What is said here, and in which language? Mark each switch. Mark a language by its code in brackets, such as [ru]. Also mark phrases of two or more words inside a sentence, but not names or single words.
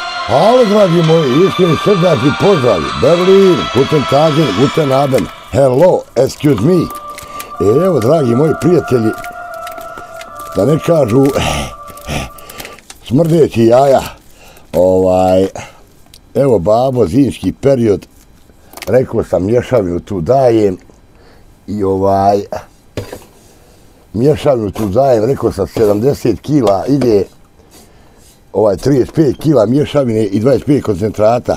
[bs] Halo, dragi moji, iskreni srdačni pozdrav. [de] Berlin, guten Tagen, guten Abend, [en] hello, excuse me. [bs] Evo, dragi moji prijatelji, da ne kažu smrdeći jaja, evo babo, zimski period, rekao sam mješavinu tu dajem i mješavinu tu dajem, rekao sam 70 kila ide 35 kila mješavine i 25 koncentrata.